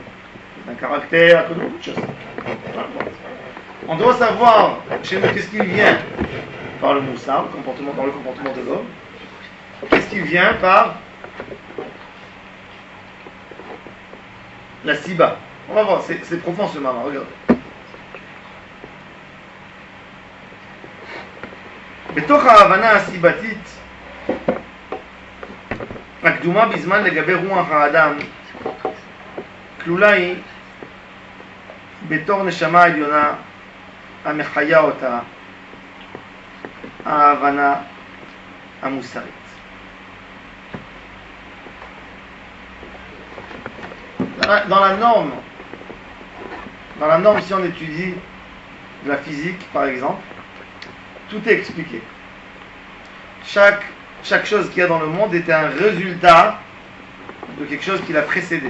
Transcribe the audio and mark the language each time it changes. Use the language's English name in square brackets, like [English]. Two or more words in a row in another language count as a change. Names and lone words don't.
[French] Un caractère, à cause de beaucoup de choses. On doit savoir chez nous qu'est-ce qui vient par le moussard, dans le comportement de l'homme. Qu'est-ce qui vient par la siba. On va voir, c'est profond ce moment, regardez. [Hebrew] בתוך ההבנה הסיבתית הקדומה בזמן לגבי רוח האדם כלולה היא בתור נשמה עליונה המחיה אותה ההבנה המוסרית. [French] Dans la norme, si on étudie de la physique par exemple, tout est expliqué. Chaque chose qu'il y a dans le monde était un résultat de quelque chose qui l'a précédé.